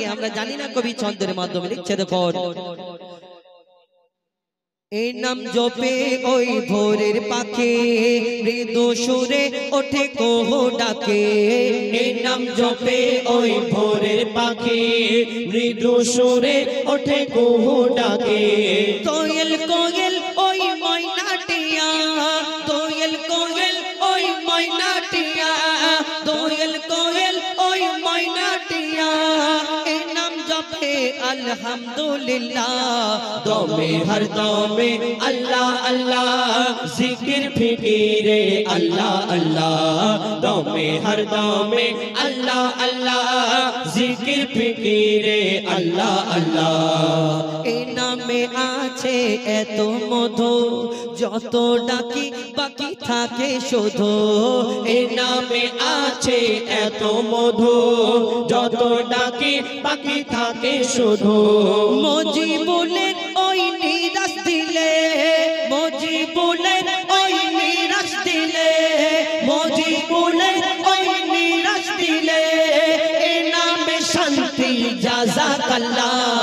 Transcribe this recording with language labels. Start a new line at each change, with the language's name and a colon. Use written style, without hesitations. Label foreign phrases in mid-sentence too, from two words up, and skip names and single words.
Bangla: আমরা জানি না, কবি ছন্দের মাধ্যমে লিখছে দেখো, এই নাম জপে ওই ভোরের পাখি মৃদু সুরে ওঠে কোহ ডাকে, এই নাম জপে ওই ভোরের পাখি মৃদু সুরে ওঠে কোহ ডাকে। কোয়েল কোয়েল ওই ময়নাটিয়া, কোয়েল কোয়েল ওই ময়নাটিয়া, কোয়েল কোয়েল ওই ময়নাটিয়া এই নাম জপে अल्हम्दुलिल्लाह
Urdu: دمے ہر دمے اللہ اللہ ذکر فکرے اللہ اللہ دمے ہر دمے اللہ اللہ ذکر فکرے اللہ اللہ
Bangla: এ নামে আছে এতো মধু যত ডাকি বাকি থাকে শুধু এ নামে আছে এতো মধু যত ডাকি বাকি থাকে শুধু মজিবুলের ওই নিরাশ দিলে মজিবুলের ওই নিরাশ দিলে মজিবুলের ওই নিরাশ দিলে এ নামে শান্তি জাযাকাল্লাহ